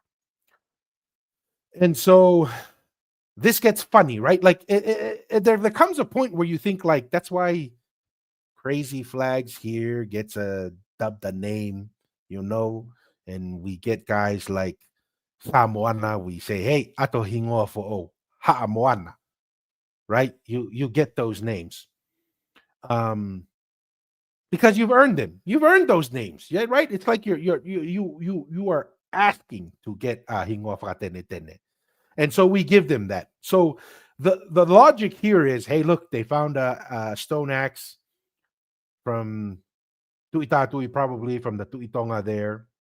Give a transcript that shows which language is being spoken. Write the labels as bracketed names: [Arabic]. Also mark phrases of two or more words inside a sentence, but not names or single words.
[English] And so this gets funny, right? Like there comes a point where you think like, that's why Crazy Flags here gets dubbed a name, and we get guys like Samoana, we say, [Tongan] hey, ato hingoa fo'o, Ha'amoana, [English] right? You get those names. Because you've earned them. You've earned those names, yeah, right? It's like you are asking to get [Tongan] hingoa fratene. [English] And so we give them that. So the logic here is, hey, look, they found a stone axe from Tuitatui, probably from the Tuitonga there.